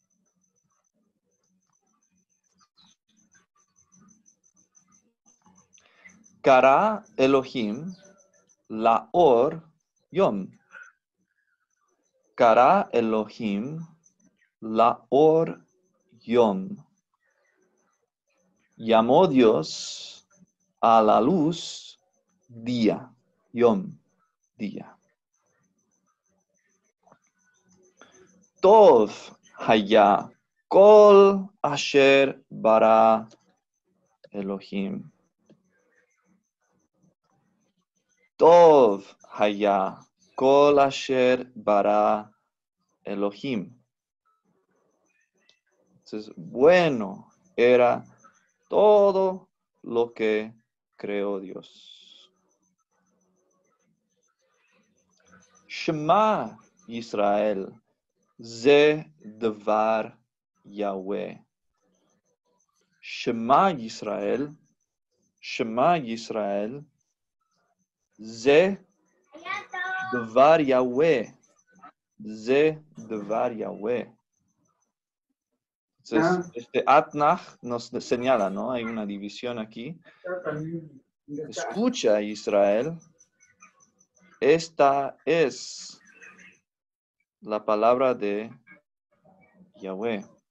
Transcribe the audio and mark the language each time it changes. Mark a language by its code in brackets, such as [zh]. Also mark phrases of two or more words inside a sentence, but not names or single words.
[he] קרא אלהים לאור יום. קרא אלהים לאור יום. [es] Llamó Dios a la luz día, yom, día. [he] טוב היה כל אשר ברא אלהים. טוב היה כל אשר ברא אלהים. [es] Entonces, bueno era todo lo que creó Dios. [he] שמע ישראל, זה דבר יהוה. שמע ישראל, זה דבר יהוה, זה דבר יהוה. [es] Entonces, este Atnach nos señala, ¿no? Hay una división aquí. Escucha, Israel, esta es la palabra de Yahweh.